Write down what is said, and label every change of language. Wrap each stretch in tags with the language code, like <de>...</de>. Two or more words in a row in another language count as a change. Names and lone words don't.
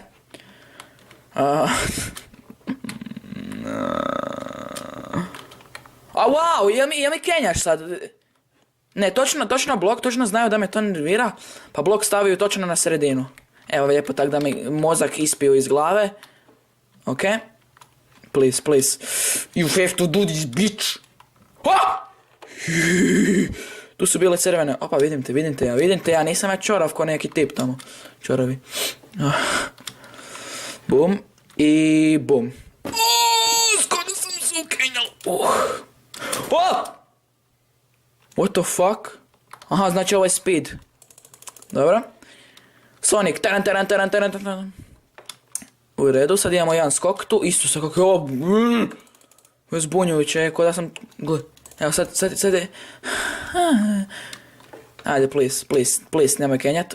<hr>Wow, je mi kenjaš sad? Ne, točno blok, točno znaju da me to nervira, pa blok stavio točno na sredinu. Evo lijepo, tak da mi mozak ispiju iz glave.</hr> <en>Ok. Please. You have to do this, bitch.</en> <hr>Tu su bile crvene. Opa, vidim te, ja nisam ja čorav ko neki tip tamo. Čoravi. Bum. I bum. Skoro sam se ukenjal.</hr> <en>What the fuck?</en> <hr>Aha, znači ovo je speed. Dobro. Sonic. Taran. U redu, sad imamo jedan skok tu. Isto sa kako je ovo. Ovo je zbunjujuće, ko da sam... Evo sad je... Ajde, please, nemoj kenjat.</hr>